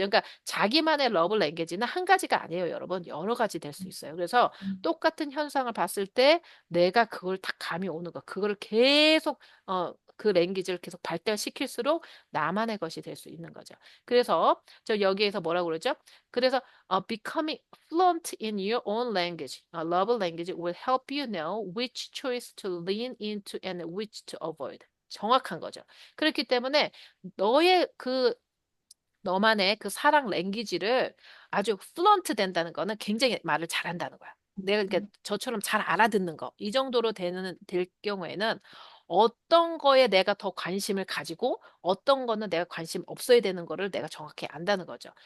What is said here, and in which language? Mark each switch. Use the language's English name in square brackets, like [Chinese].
[Korean] 그러니까 자기만의 러브 랭귀지는 한 가지가 아니에요, 여러분. 여러 가지 될 수 있어요. 그래서 음, 똑같은 현상을 봤을 때 내가 그걸 딱 감이 오는 거. 그거를 계속 그 랭귀지를 계속 발달시킬수록 나만의 것이 될 수 있는 거죠. 그래서 저 여기에서 뭐라고 그러죠? 그래서 [English] becoming fluent in your own language, love language will help you know which choice to lean into and which to avoid. [Korean] 정확한 거죠. 그렇기 때문에 너의 너만의 그 사랑 랭귀지를 아주 플런트 된다는 거는 굉장히 말을 잘한다는 거야. 내가 그러니까 저처럼 잘 알아듣는 거. 이 정도로 될 경우에는 어떤 거에 내가 더 관심을 가지고 어떤 거는 내가 관심 없어야 되는 거를 내가 정확히 안다는 거죠.